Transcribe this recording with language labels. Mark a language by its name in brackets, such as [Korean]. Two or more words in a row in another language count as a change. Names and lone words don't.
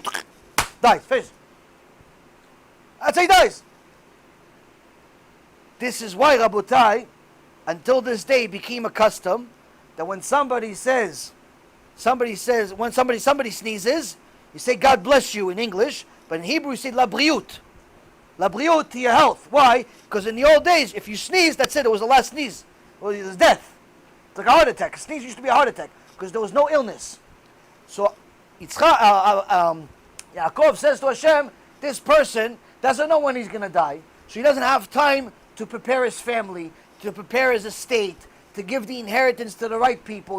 [English] Dies, finished. That's how he dies. This is why, Rabotai, until this day became a custom that when somebody sneezes, you say God bless you in English, but in Hebrew you say [Hebrew] la briut. La briut [English] to your health. Why? Because in the old days, if you sneeze, that's it was the last sneeze. Well, it was death. It's like a heart attack. A sneeze used to be a heart attack because there was no illness. So Yaakov says to Hashem, this person doesn't know when he's going to die, so he doesn't have time to prepare his family, to prepare his estate, to give the inheritance to the right people.